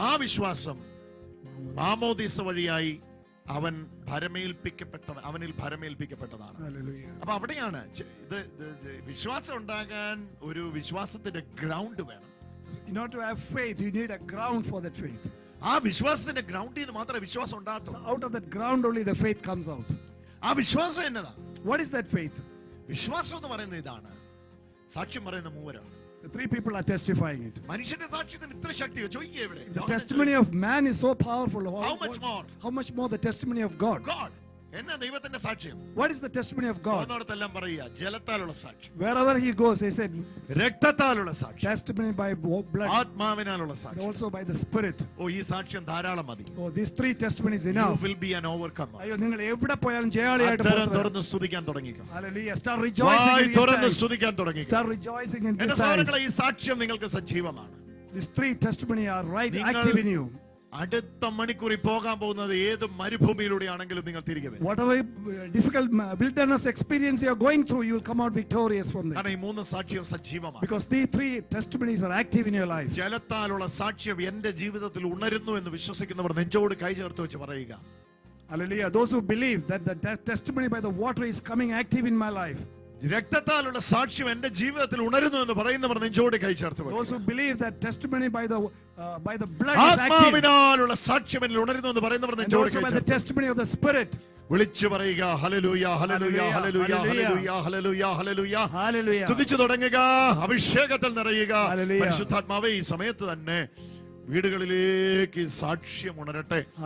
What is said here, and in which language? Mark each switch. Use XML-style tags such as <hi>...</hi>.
<ml>ആ വിശ്വാസം മാമോദീസ വഴിയായി അവനിൽ ഭരമേൽപ്പിക്കപ്പെട്ടതാണ്. അപ്പൊ അവിടെയാണ് ഇത് വിശ്വാസം ഉണ്ടാകാൻ ഒരു വിശ്വാസത്തിന്റെ ഗ്രൗണ്ട് വേണം.</ml> <en>In order to have faith, you need a ground for that faith.</en> <ml>ആ വിശ്വാസത്തിന്റെ ഗ്രൗണ്ടിൽ നിന്ന് മാത്രമേ വിശ്വാസം ഉണ്ടാകൂ.</ml> <en>Out of that ground only the faith comes out.</en> <ml>ആ വിശ്വാസം എന്നതാ?</ml> <en>What is that faith?</en> <ml>വിശ്വാസം എന്ന് പറയുന്നത് ഇതാണ്. സാക്ഷ്യം പറയുന്ന മൂവരാണ്.</ml> <en>The three people are testifying it.</en> <ml>മനുഷ്യന്റെ സാക്ഷ്യത്തിന് ഇത്ര ശക്തി ചോദിക്കുക എവിടെ?</ml> <en>The testimony of man is so powerful. How much more? How much more the testimony of God?</en> <ml>എന്നാ ദൈവത്തിന്റെ സാക്ഷ്യം?</ml> <en>What is the testimony of God?</en> <ml>ഒന്നോടത്തെല്ലാം പറയുക ജലത്താലുള്ള സാക്ഷ്യം.</ml> <en>Wherever he goes, he said</en> <ml>രക്തത്താലുള്ള സാക്ഷ്യം.</ml> <en>testimony by blood.</en> <ml>ആത്മാവിനാലുള്ള സാക്ഷ്യം.</ml> <en>Also by the spirit.</en> <ml>ഈ സാക്ഷ്യം ധാരാളം മതി.</ml> <en>These three testimonies enough. You will be an overcomer.</en> <ml>അയ്യോ, നിങ്ങൾ എവിടെ പോയാലും ജയാളിയായിട്ട് പോകും. തുറന്ന് സ്തുതിക്കാൻ തുടങ്ങിക്കോ.</ml> <en>Hallelujah. Start rejoicing.</en> <ml>തുറന്ന് സ്തുതിക്കാൻ തുടങ്ങിക്കോ.</ml> <en>Start rejoicing in</en> <ml>എന്റെ സഹോദരങ്ങളെ, ഈ സാക്ഷ്യം നിങ്ങൾക്ക് സജീവമാണ്.</ml> <en>These three testimony are active in you.</en> <ml>അടുത്ത മണിക്കൂറിൽ പോകാൻ പോകുന്നത് ഏത് മരുഭൂമിയിലൂടെയാണെങ്കിലും നിങ്ങൾ തിരികെ വരും.</ml> <en>Whatever difficult wilderness experience you are going through, you will come out victorious from there.</en> <ml>കാരണം ഈ മൂന്ന് സാക്ഷ്യം സജീവമാണ്.</ml> <en>Because these three testimonies are active in your life.</en> <ml>ജലത്താലുള്ള സാക്ഷ്യം എന്റെ ജീവിതത്തിൽ ഉണരുന്നു എന്ന് വിശ്വസിക്കുന്നവർ നെഞ്ചോട് കൈ ചേർത്ത് വെച്ച് പറയുക.</ml> <en>Hallelujah. Those who believe that the testimony by the water is coming active in my life.</en> <ml>രക്തത്താലുള്ള സാക്ഷ്യം എന്റെ ജീവിതത്തിൽ ഉണരുന്നു എന്ന് പറയുന്നവർ നെഞ്ചോട് കൈ ചേർത്ത് വെക്കുക.</ml> <en>Those who believe that testimony by the blood is active.</en> <ml>ആത്മാവിനാലുള്ള സാക്ഷ്യം എന്നിൽ ഉണരുന്നു എന്ന് പറയുന്നവർ നെഞ്ചോട് കൈ ചേർത്ത്.</ml> <en>By the testimony of the spirit.</en> <ml>വിളിച്ചു പറയുക hallelujah hallelujah hallelujah hallelujah hallelujah hallelujah. സ്തുതിച്ചു തുടങ്ങുക, അഭിഷേകത്തിൽ നിറയുക. പരിശുദ്ധാത്മാവേ, ഈ സമയത്ത് തന്നെ വീടുകളിലേക്ക് സാക്ഷ്യം ഉണരട്ടെ.</ml>